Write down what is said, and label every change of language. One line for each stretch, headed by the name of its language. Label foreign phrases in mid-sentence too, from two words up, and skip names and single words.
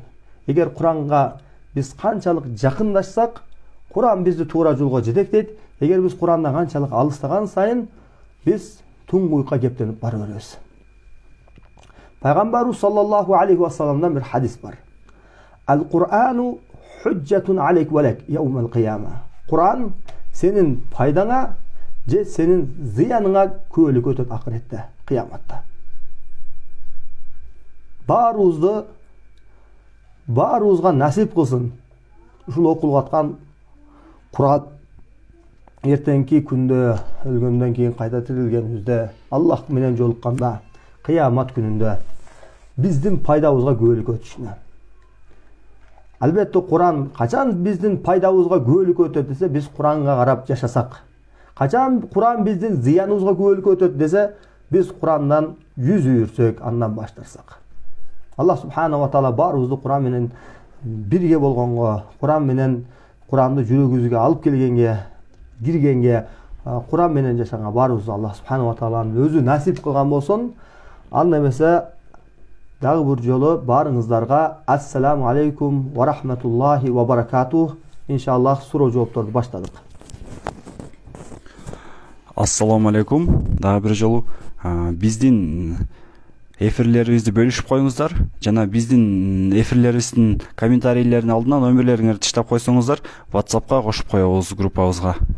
Kyrgyz: Эгер Куранга биз канчалык жакындашсак, Куран бизди туура жолго жетектейт. Эгер биз Курандан канчалык алыстаган сайын, биз туңгуйукка кептенип бара беребиз. Пайгамбарыбыз
Arabic: صلى الله عليه وسلم
Kyrgyz: бир хадис бар.
Arabic: القرآن حجة عليك ولك يوم القيامة.
Kyrgyz: Куран сенин пайдаңа же сенин зыяныңа күбөлүк өтөт акыретте, кыяматта. Баарыбызга насип кылсын ушул окулуп аткан Куран эртеңки күндө, өлгөндөн кийин кайта тирилгенибизде, Аллах менен жолукканда, кыямат күнүндө биздин пайдабызга күбөлүк өтүшүнө. Албетте Куран качан биздин пайдабызга күбөлүк өтөт десе, биз Куранга карап жашасак. Качан Куран биздин зыяныбызга күбөлүк өтөт десе, биз Курандан жүз үйүрсөк, андан баш тартсак.
Arabic: الله سبحانه وتعالى
Kyrgyz: баарыбызды Куран менен бирге болгонго, Куран менен Куранды жүрөгүбүзгө алып келгенге, киргенге, Куран менен жашаганга баарыбызды
Arabic: الله سبحانه وتعالى
Kyrgyz: өзү насип кылган болсун. Анда эмесе дагы бир жолу баарыңыздарга
Arabic: السلام عليكم ورحمة الله وبركاته.
Kyrgyz: Иншаллах суроо жоопторду баштадык.
Arabic: السلام عليكم.
Kyrgyz: Дагы бир жолу биздин эфирлерибизди бөлүшүп коюңуздар жана биздин эфирлерибиздин комментарийлеринин алдына номерлериңерди таштап койсоңуздар, WhatsAppка кошуп коебуз группабызга.